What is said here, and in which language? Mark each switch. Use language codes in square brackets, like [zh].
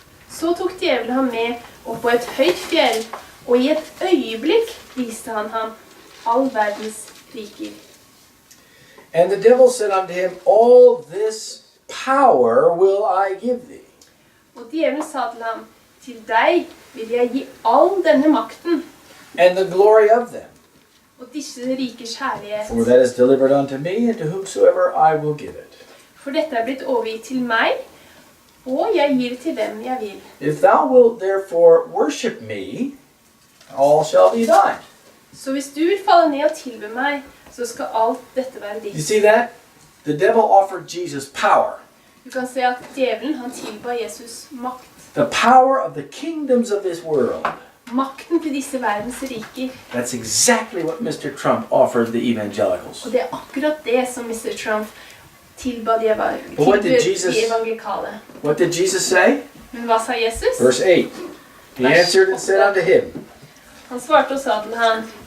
[no] Så tok djevelen ham med opp på et høyt fjell, og i et øyeblikk viste han ham all verdens riker. [en] And the devil said unto him, all this power will I give thee. [no] Og djevelen sa til ham, Til deg vil jeg gi all denne makten, [en] and the glory of them. [no] og disse rikers herlighet. [en] For that is delivered unto me, and to whomsoever I will give it. [no] For dette blitt overgitt til meg, og jeg gir til hvem jeg vil. [en] If thou wilt therefore worship me, all shall be thine. [no] Så hvis du vil falle ned og tilbe meg, så skal alt dette være [en] You [no] ditt. [en] see that? The devil offered Jesus power. [no] Du kan se at djevelen, han tilba Jesus makt. [en] The power of the kingdoms of this world. [no] Makten til disse verdens riker. [en] That's exactly what Mr. Trump offered the evangelicals. [no] Og det akkurat det som Mr. Trump tilba de evangelikale. [en] What did Jesus say? [no] Men hva sa Jesus? [en] Verse 8. He answered and said unto him, [no] Han svarte og sa til han,